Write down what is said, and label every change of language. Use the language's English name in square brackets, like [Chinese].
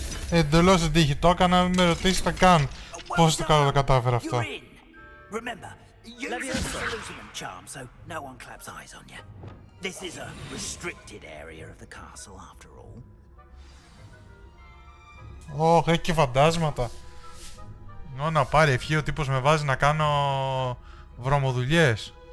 [Greek] Εντελώς δεν τύχη το έκανα, μην με ρωτήσετε καν πώς το κατάφερα αυτό. [English] Remember, use the disillusionment charm so no one claps eyes on you. This is a restricted area of the castle after all. [Greek] Έχει και φαντάσματα. Να πάρει ευχή, ο τύπος με βάζει να κάνω βρωμοδουλειές.